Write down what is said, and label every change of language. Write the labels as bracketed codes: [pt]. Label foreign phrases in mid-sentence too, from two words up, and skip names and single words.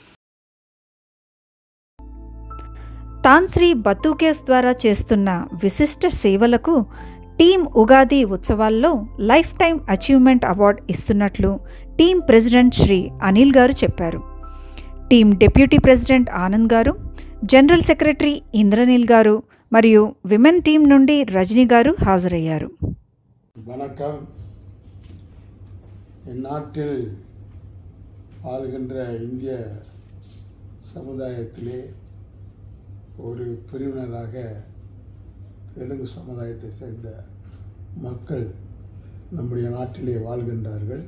[te] తాన్శ్రీ బత్తు కేవ్స్ ద్వారా చేస్తున్న విశిష్ట సేవలకు టీం ఉగాది ఉత్సవాల్లో [en] life time achievement award [te] ఇస్తున్నట్లు టీం ప్రెసిడెంట్ శ్రీ అనిల్ గారు చెప్పారు. టీం [en] deputy president [te] ఆనంద్ గారు, [en] general secretary [te] ఇంద్రనీల్ గారు మరియు [en] women team [te] నుండి రజనీ గారు హాజరయ్యారు. [ta] வணக்கம். இந்நாட்டில் வாழ்கின்ற இந்திய சமுதாயத்திலே ஒரு பிரிவினராக தெலுங்கு சமுதாயத்தை சேர்ந்த மக்கள் நம்முடைய நாட்டிலே வாழ்கின்றார்கள்.